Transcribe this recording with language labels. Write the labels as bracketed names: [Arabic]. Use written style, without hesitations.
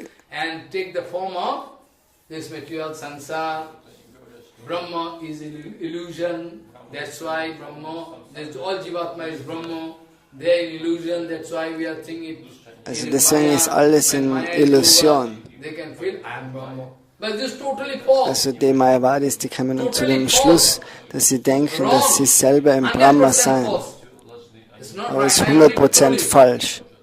[English] and take the form of this material sansar. Brahma is an illusion, that's why Brahma, all Jivatma is Brahma, they are in illusion, that's why we are thinking it. [German] Also deswegen ist alles in Illusion. [English] They can feel, I am Brahma. But this is totally false. [German] Also die Mayavadis, die kommen dann zu dem Schluss, dass sie denken, dass sie selber im Brahma seien. Aber es ist 100% falsch.